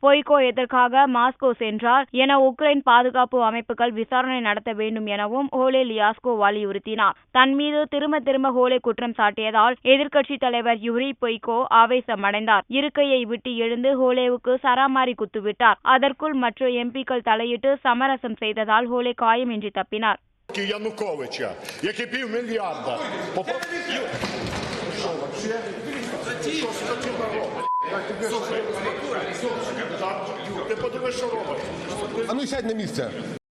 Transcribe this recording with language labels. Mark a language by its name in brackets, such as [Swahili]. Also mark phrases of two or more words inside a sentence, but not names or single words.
[Tamil] பொய்கோ எதற்காக மாஸ்கோ சென்றார் என உக்ரைன் பாதுகாப்பு அமைப்புகள் விசாரணை நடத்த வேண்டும் எனவும் ஹோலே லியாஸ்கோ வலியுறுத்தினார். தன் மீது திரும்ப ஹோலே குற்றம் சாட்டியதால் எதிர்க்கட்சித் தலைவர் யூரி பொய்கோ ஆவேசமடைந்தார். இருக்கையை விட்டு எழுந்து ஹோலேவுக்கு சராமாரி குத்துவிட்டார். அதற்குள் மற்ற எம்பிக்கள் தலையிட்டு சமரசம் செய்ததால் ஹோலே காயமின்றி தப்பினார். [Ukrainian] Януковича, який $500 Ти подивись, що робить. А ну сядь на місце.